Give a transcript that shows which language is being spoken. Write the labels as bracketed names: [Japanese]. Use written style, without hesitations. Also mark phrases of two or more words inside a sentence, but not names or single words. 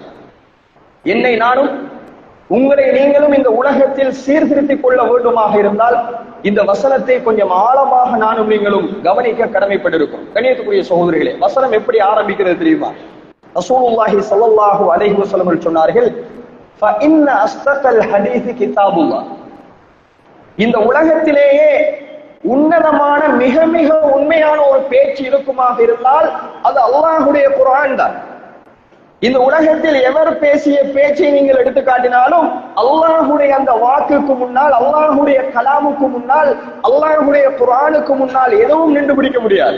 [Tamil] என்னை நானும் உங்களை நீங்களும் இந்த உலகத்தில் சீர்திருத்திக் கொள்ள வேண்டுமாக இருந்தால் இந்த வசனத்தை கொஞ்சம் ஆழமாக நானும் நீங்களும் கவனிக்க கடமைப்பட்டிருக்கும். கண்ணியத்துக்குரிய சகோதரிகளே, வசனம் எப்படி ஆரம்பிக்கிறது தெரியுமா? [Arabic] رسول الله صلى الله عليه وسلم சொன்னார்கள், فإن أصدق الحديث كتاب الله. [Tamil] இந்த உலகத்திலேயே உன்னதமான மிக மிக உண்மையான ஒரு பேச்சு இருக்குமாக இருந்தால் அது அல்லாஹ்வுடைய குர்ஆன் தான். இந்த உலகத்தில் எவர் பேசிய பேச்சை நீங்கள் எடுத்து காட்டினாலும் அல்லாஹ்வுடைய அந்த வாக்குக்கு முன்னால், அல்லாஹ்வுடைய கலாமுக்கு முன்னால், அல்லாஹ்வுடைய குர்ஆனுக்கு முன்னால் எதுவும் நின்று பிடிக்க முடியாது.